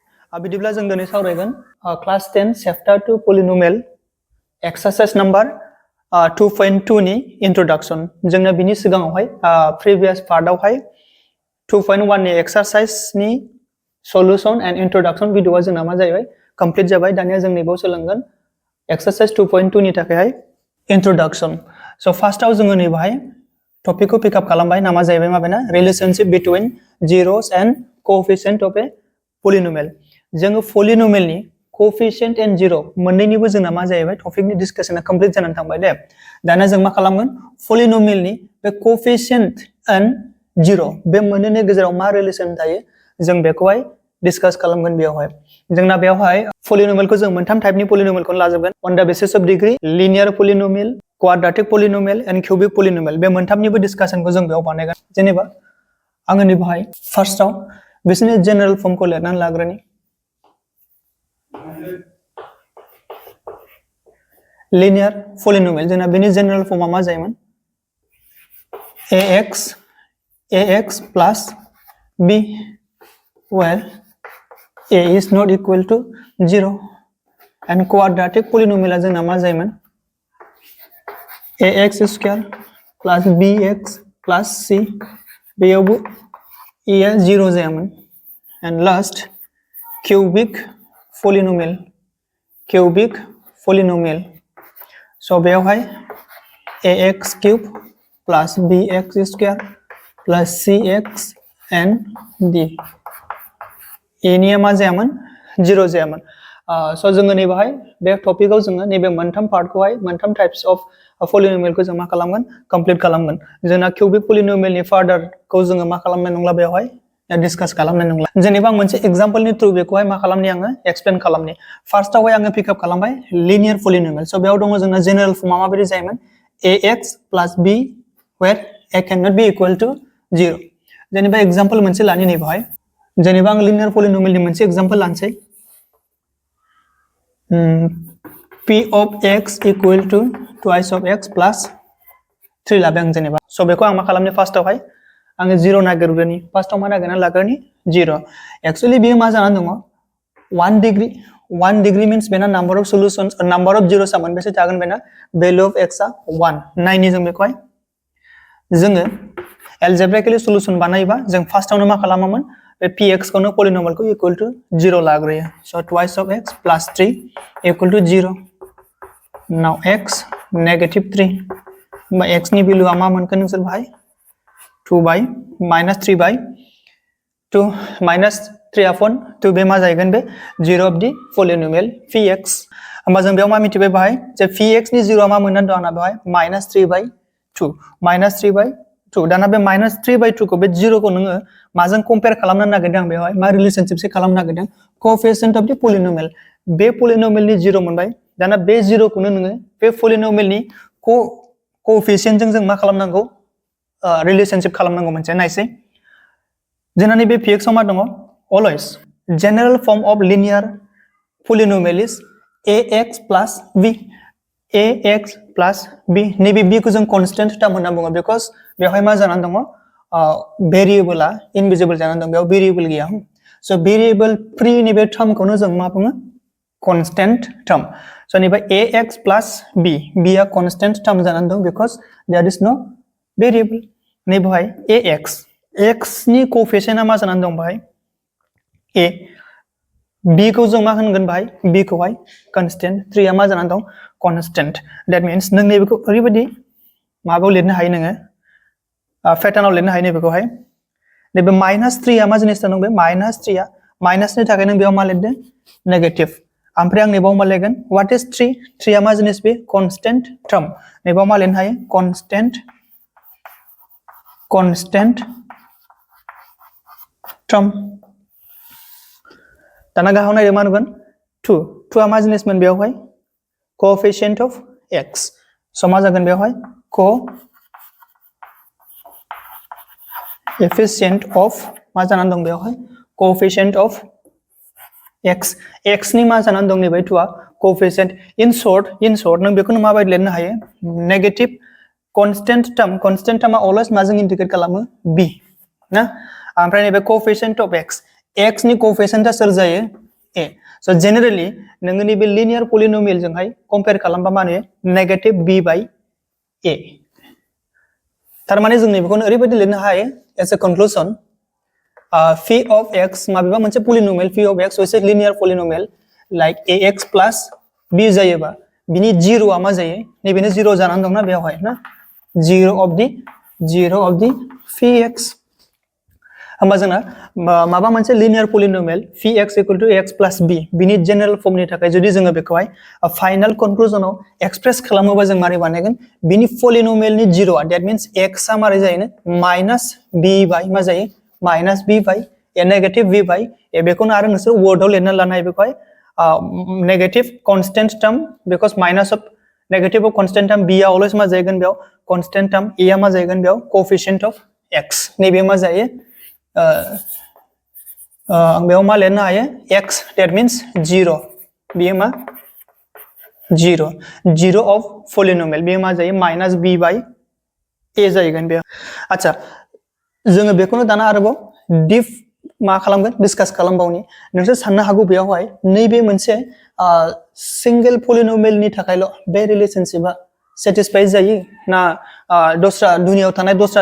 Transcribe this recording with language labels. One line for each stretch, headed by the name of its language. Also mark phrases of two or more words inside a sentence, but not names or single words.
Bodo: बिदिब्ला जों दिनै सावरायगोन क्लास 10
English: Chapter 2 Polynomial Exercise number 2.2
Bodo: नि Introduction जोंना बिनि सिगाङावहाय
English: previous part
Bodo: आवहाय 2.1 नि exercise नि
English: solution and introduction
Bodo: भिडिअआ जोंना मा जाहैबाय complete जाबाय दानिया जों नैबाव सोलोंगोन exercise 2.2 नि थाखायहाय introduction
English: so first
Bodo: आव जोङो नैबाहाय topic को
English: pick up
Bodo: खालामबाय नामा जाहैबाय माबेना
English: relationship between zeros and coefficient of a polynomial
Bodo: जोङो polynomial नि
English: coefficient and zero
Bodo: मोननैनिबो जोंना मा जाहैबाय टपिकनि
English: discussion complete
Bodo: जानानै थांबाय दे दाना जों मा खालामगोन polynomial नि बे
English: coefficient and zero
Bodo: बे मोननैनि गेजेराव मा रिलेशन थायो जों बेखौहाय डिस्कस खालामगोन बेयावहाय जोंना बेयावहाय polynomial को जों मोनथाम टाइपनि polynomial खौ लाजोबगोन
English: on the basis of degree linear polynomial quadratic polynomial and cubic polynomial
Bodo: बे मोनथामनिबो डिस्कशनखौ जों बेयाव बानायगोन जेनेबा आङो नैबाहाय फार्स्टआव बिसोरनि
English: general form
Bodo: लिरनानै लाग्रोनि
English: linear polynomial
Bodo: जोंना बेनि
English: general form
Bodo: मा जायोमोन
English: ax plus b where a is not equal to 0 and quadratic polynomial
Bodo: जोंना मा जायोमोन
English: ax square plus bx plus c
Bodo: बेयावबो a आ 0 जायामोन
English: and last cubic polynomial so बेयावहाय ax cube plus bx square plus cx and d a
Bodo: निया मा जायामोन 0 जायामोन
English: so
Bodo: जोङो नैबाहाय बे टपिकआव जोङो नैबे मोनथाम पार्टखौहाय मोनथाम
English: types of polynomial
Bodo: को जों मा खालामगोन कंप्लीट खालामगोन जोंना
English: cubic polynomial
Bodo: नि फार्दार को जोङो मा खालामनाय नंला बेयावहाय डिस्कस खालामनाय नंला जेनेबा मोनसे एग्जांपल नि थ्रु बेखौहाय मा खालामनि आङो एक्सप्लेन खालामनि फार्स्टआवहाय आङो पिकआप खालामबाय
English: linear polynomial
Bodo: सो बेयाव दङ जोंना
English: general form
Bodo: माबायदि जायोमोन
English: ax plus b where a cannot be equal to 0
Bodo: जेनेबा एग्जांपल मोनसे लानि नै बेवहाय जेनेबा आं
English: linear polynomial
Bodo: नि मोनसे एग्जांपल लानोसै
English: p of x equal to twice of x plus 3
Bodo: लाबाय आं जेनेबा सो बेखौ आं मा खालामनि फार्स्टआवहाय आङो 0 नागिरग्रोनि फार्स्टआव मा नागिरना लाग्रोनि 0 एक्चुअली बेयो मा जानानै दङ 1
English: degree means
Bodo: बेना
English: number of solutions number of zeros
Bodo: मोनबेसे थागोन बेना
English: value of x
Bodo: आ 1 नायनि जों बेखौहाय जोङो
English: algebraically solution
Bodo: बानायबा जों फार्स्टआवनो मा खालामोमोन बे px खौनो पॉलिनोमियल को
English: equal to 0
Bodo: लाग्रोयो
English: so twice of x plus 3 equal to 0 now x negative 3
Bodo: बा x नि वैल्यू आ मा मोनगोन नोंसोर भाई
English: 2 by minus 3 by 2 minus 3 upon 2
Bodo: बे मा जायगोन बे
English: 0 of the polynomial px
Bodo: होमबा जों बेयाव मा मिथिबाय बाहाय जे px नि 0 मा मोननानै दं आंना बेवहाय
English: minus 3 by 2
Bodo: दाना बे
English: minus 3 by 2
Bodo: को बे 0 को नोङो माजों कंपेयर खालामनो नागिरदों बेवहाय मा रिलेशनशिप से खालामनो नागिरदों
English: coefficient of the polynomial
Bodo: बे polynomial नि 0 मोनबाय दाना बे 0 को नोङो बे polynomial नि coefficient जों मा खालामनांगौ रिलेशनशिप खालामनांगौ मोनसे नायसै जोंना नैबे px आव मा दङ
English: always general form of linear polynomial is ax plus b
Bodo: नैबे b को जों
English: constant term
Bodo: होनना बुङो बिकज बेवहाय मा जानानै दङ भेरिएबलआ इनविजिबल जानानै दं बेयाव भेरिएबल गैया सो
English: variable free
Bodo: नैबे टर्मखौनो जों मा बुङो constant
English: term so
Bodo: नैबे
English: ax plus b
Bodo: आ
English: constant term
Bodo: जानानै दं बिकज
English: there is no variable
Bodo: नै बेवहाय x नि कोएफिशिएंटआ मा जानानै दं बाहाय a b खौ जों मा होनगोन बाहाय b खौहाय कांस्टेंट 3 आ मा जानानै दं
English: constant that means
Bodo: नों नैबेखौ ओरैबायदि माबायाव लिरनो हायो नोङो पैटर्नआव लिरनो हायो नैबेखौहाय नैबे -3 आ मा जिनिस दं बे -3 आ माइनासनि थाखाय नों बेयाव मा लिरदों नेगेटिव ओमफ्राय आं नैबाव मा लिरगोन
English: what is 3
Bodo: आ मा जिनिस बे
English: constant term
Bodo: नैबाव मा लिरनो हायो
English: constant term
Bodo: दाना गाहाव नायदो मा नुगोन 2 आ मा जिनिसमोन बेयावहाय
English: coefficient of x
Bodo: सो मा जागोन बेयावहाय
English: coefficient of
Bodo: मा जानानै दं बेयावहाय
English: coefficient of x
Bodo: नि मा जानानै दं नैबे 2 आ
English: coefficient in short
Bodo: नों बेखौनो माबायदि लिरनो हायो नेगेटिभ
English: constant term always
Bodo: माजों इंडिकेट खालामो b ना ओमफ्राय नैबे
English: coefficient of x
Bodo: नि coefficient आ सोर जायो
English: a so generally
Bodo: नोङो नैबे linear polynomial जोंहाय compare खालामबा मा नुयो
English: negative b by a
Bodo: थारमाने जों नैबेखौनो ओरैबायदि लिरनो हायो
English: as a conclusion phi of x
Bodo: माबेबा मोनसे
English: polynomial phi of x is a linear polynomial like ax plus b
Bodo: जायोबा बिनि 0 आ मा जायो नैबेनो 0 जानानै दंना बेयावहाय ना
English: 0 of the phi x
Bodo: होमबा जोंना माबा मोनसे
English: linear polynomial phi x equal to ax plus b
Bodo: बिनि general form नि थाखाय जुदि जोङो बेखौहाय
English: final conclusion
Bodo: आव express खालामोबा जों मारै बानायगोन बिनि polynomial नि 0 आ
English: that means x
Bodo: आ मारै जायो
English: minus b by
Bodo: मा जायो
English: minus b by a negative b by a
Bodo: बेखौनो आरो नोंसोर word आव लिरना लानो हायो बेखौहाय
English: negative constant term because minus of negative of constant term
Bodo: b आ always मा जायगोन बेयाव
English: constant term a
Bodo: आ मा जायगोन बेयाव
English: coefficient of x
Bodo: नैबे मा जायो बेयाव मा लिरनो हायो x
English: that means 0
Bodo: बेयो मा
English: 0 of polynomial
Bodo: बेयो मा जायो
English: minus b by a
Bodo: जायगोन बेयाव अच्छा जोङो बेखौनो दाना आरोबाव डिप मा खालामगोन डिसकास खालामबावनि नोंसोर साननो हागौ बेयावहाय नैबे मोनसे
English: single polynomial
Bodo: नि थाखायल' बे
English: relationship satisfy
Bodo: जायो ना दस्रा दुनियाव थानाय दस्रा